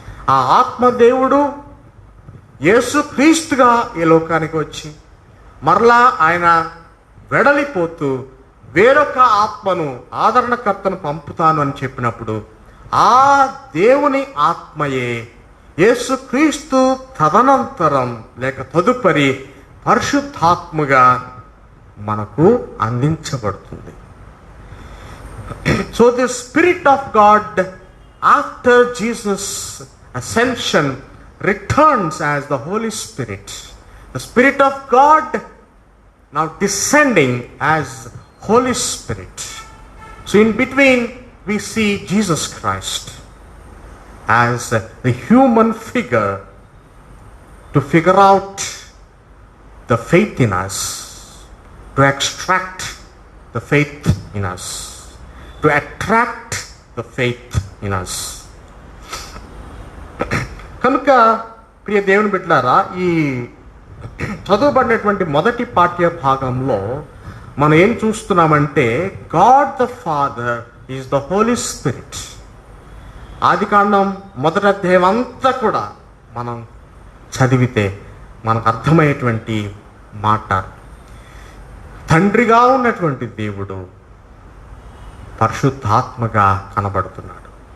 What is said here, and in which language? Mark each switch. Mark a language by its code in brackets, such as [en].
[te] ఆ ఆత్మదేవుడు యేసుక్రీస్తుగా ఈ లోకానికి వచ్చి మరలా ఆయన వెడలిపోతూ వేరొక ఆత్మను, ఆదరణకర్తను పంపుతాను అని చెప్పినప్పుడు ఆ దేవుని ఆత్మయే యేసుక్రీస్తు తదనంతరం లేక తదుపరి పరిశుద్ధాత్మగా మనకు అందించబడుతుంది. [en] So the spirit of God after Jesus ascension returns as the Holy Spirit The Spirit of God now descending as Holy Spirit. So in between we see Jesus Christ as the human figure to figure out the faith in us, to extract the faith in us, to attract the faith in us. [te] కనుక ప్రియ దేవుని బిడ్డలారా, ఈ చదువుబడినటువంటి మొదటి పాఠ్య భాగంలో మనం ఏం చూస్తున్నామంటే, [en] God the father is the Holy Spirit. [te] ఆదికాండం మొదటి అధ్యాయం అంతా కూడా మనం చదివితే మనకు అర్థమయ్యేటువంటి మాట, తండ్రిగా ఉన్నటువంటి దేవుడు పరిశుద్ధాత్మగా కనబడుతున్నాడు.